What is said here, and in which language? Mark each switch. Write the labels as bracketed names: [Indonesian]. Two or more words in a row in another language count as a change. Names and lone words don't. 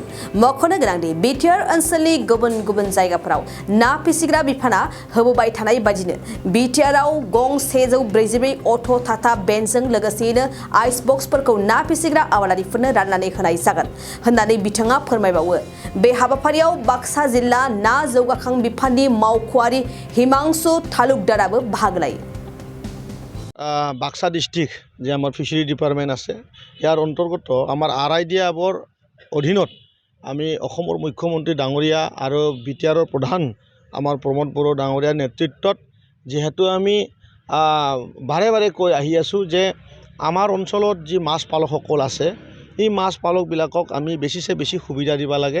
[Bodo] मख'नो गोनांदि बिटिआर ओनसोलनि गुबुन गुबुन जायगाफोराव ना फिसिग्रा बिफाना होबोबाय थानाय बायदिनो बिटिआरआव गं 144 अट' टाटा बेन्चजों लोगोसेयैनो आइस बक्सफोरखौ ना फिसिग्रा आबादारिफोरनो राननानै होनाय जागोन होननानै बिथाङा फोरमायबावो। बे हाबाफारियाव बाक्सा जिल्ला ना जौगाखां बिफाननि मावख'आरि हिमांशु तालुकदाराबो बाहागो लायो। [Assamese] বাক্সা ডিষ্ট্ৰিক্ট যে আমাৰ ফিচাৰী ডিপাৰ্টমেণ্ট আছে ইয়াৰ অন্তৰ্গত আমাৰ RIDFৰ অধীনত আমি অসমৰ মুখ্যমন্ত্ৰী ডাঙৰীয়া আৰু বিটিআৰৰ প্ৰধান আমাৰ প্ৰমোদ বড়ো ডাঙৰীয়াৰ নেতৃত্বত যেহেতু আমি বাৰে বাৰে কৈ আহি আছোঁ যে আমাৰ অঞ্চলত যি মাছ পালকসকল আছে এই মাছ পালকবিলাকক আমি বেছিছে বেছি সুবিধা দিব লাগে।